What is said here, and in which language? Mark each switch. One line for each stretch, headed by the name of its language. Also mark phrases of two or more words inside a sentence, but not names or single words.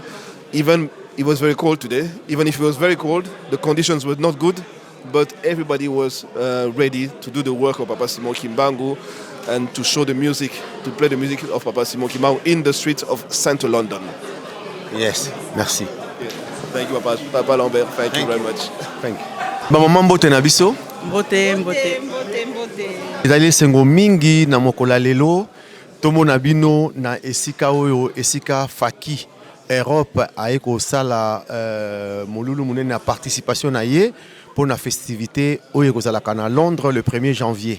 English: Even it was very cold today. Even if it was very cold, the conditions were not good. But everybody was ready to do the work of Papa Simon Kimbangu and to show the music, to play the music of Papa Simon Kimbangu in the streets of central London. Yes, merci. Thank you, Papa Lambert. Thank you very much. Thank you.
Lingala: Maman Mbote na biso. Mbote. Ezali sengo mingi na mokola lelo tomona bino na esika oyo esika Faki Europe aeko sala molulu munene na participation na ye
French: pour la festivité
Lingala: oyo kozalaka na Londres
French: le 1er janvier.